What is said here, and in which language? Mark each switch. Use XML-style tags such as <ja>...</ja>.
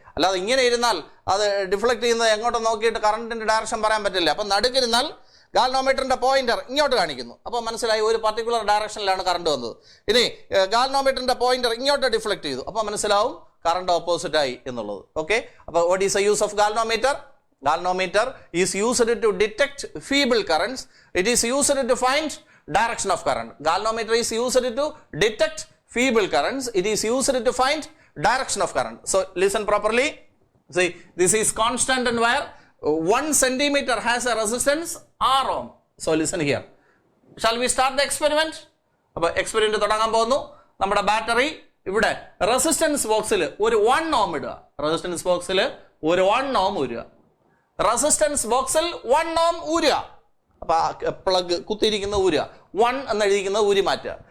<ml>അല്ലാതെ ഇങ്ങനെ ഇരുന്നാൽ അത് ഡിഫ്ലക്ട് ചെയ്യുന്നത് എങ്ങോട്ട് നോക്കിയിട്ട് കറണ്ടിന്റെ ഡയറക്ഷൻ പറയാൻ പറ്റില്ല. അപ്പൊ നടുക്കിരുന്നാൽ ഗാൽനോമീറ്ററിന്റെ പോയിന്റർ ഇങ്ങോട്ട് കാണിക്കുന്നു. അപ്പോൾ മനസ്സിലായി ഒരു പർട്ടിക്കുലർ ഡയറക്ഷനിലാണ് കറണ്ട് വന്നത്. ഇനി ഗാൽനോമീറ്ററിന്റെ പോയിന്റർ ഇങ്ങോട്ട് ഡിഫ്ലക്ട് ചെയ്തു. അപ്പോൾ മനസ്സിലാവും കറണ്ട് ഓപ്പോസിറ്റ് ആയി എന്നുള്ളത്.</ml> <en>Okay, അപ്പോൾ what is the use of galvanometer? Galvanometer is used to detect feeble currents. It is used to find direction of current. Galvanometer is used to detect feeble currents. It is used to find direction of current. So listen properly. See, this is constant and wire. 1 centimeter has a resistance R ohm. So listen here. Shall we start the experiment?</en> <ml>അപ്പോൾ experiment തുടങ്ങാൻ പോകുന്നു. നമ്മുടെ battery ഇവിടെ resistance ബോക്സിൽ ഒരു 1 ohm ഇടുക. Resistance ബോക്സിൽ ഒരു 1 ohm ഊരുക. റെസിസ്റ്റൻസ് ബോക്സിൽ 1 ohm ഊരുക. അപ്പൊ പ്ലഗ് കുത്തിയിരിക്കുന്ന ഊരുക. 1 എന്നെഴുതിയിരിക്കുന്നത് ഊരി മാറ്റുക.</ml>